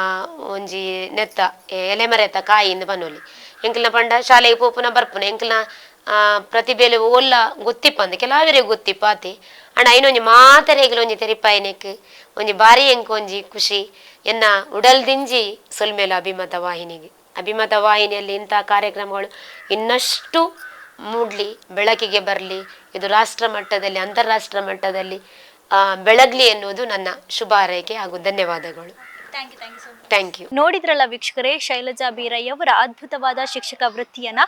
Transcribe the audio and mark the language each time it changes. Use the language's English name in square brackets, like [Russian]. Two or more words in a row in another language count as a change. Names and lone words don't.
[Tulu] ಒಂಜಿ ನೆತ್ತ ಎಲೆಮರೆತ್ತ ಕಾಯಿಯಿಂದ ಬನ್ನೋಲಿ ಎಂಕಲ್ನ ಪಂಡ ಶಾಲೆಗೆ ಪೋಪುನ ಬರ್ಪುನ ಎಂಕಲ್ನ ಪ್ರತಿಭೆಲು ಓಲ್ಲ ಗೊತ್ತಿಪ್ಪ ಅಂದ ಕೆಲವರಿಗೆ ಗೊತ್ತಿಪ್ಪ ಆತಿ ಅಣ್ಣ ಐನೊಂಜಿ ಮಾತರೆಗ್ಲು ಒಂಜಿ ತೆರಿಪಾಯನೆಕ್ ಒಂಜಿ ಬಾರಿ ಎಂಕ್ ಒಂಜಿ ಖುಷಿ ಎನ್ನ ಉಡಲ್ದಿಂಜಿ ಸೊಲ್ಮೇಲ [Kannada] ಅಭಿಮತ ವಾಹಿನಿಯಲ್ಲಿ ಇಂಥ ಕಾರ್ಯಕ್ರಮಗಳು ಇನ್ನಷ್ಟು ಮೂಡ್ಲಿ, ಬೆಳಕಿಗೆ ಬರಲಿ, ಇದು ರಾಷ್ಟ್ರ ಮಟ್ಟದಲ್ಲಿ ಅಂತಾರಾಷ್ಟ್ರ ಮಟ್ಟದಲ್ಲಿ ಬೆಳಗ್ಲಿ ಎನ್ನುವುದು ನನ್ನ ಶುಭ ಹಾರೈಕೆ ಹಾಗೂ ಧನ್ಯವಾದಗಳು. [English] Thank you. [Kannada] ನೋಡಿದ್ರಲ್ಲ ವೀಕ್ಷಕರೇ, ಶೈಲಜಾ ಬೀರಯ್ಯವರ ಅದ್ಭುತವಾದ ಶಿಕ್ಷಕ ವೃತ್ತಿಯನ್ನ.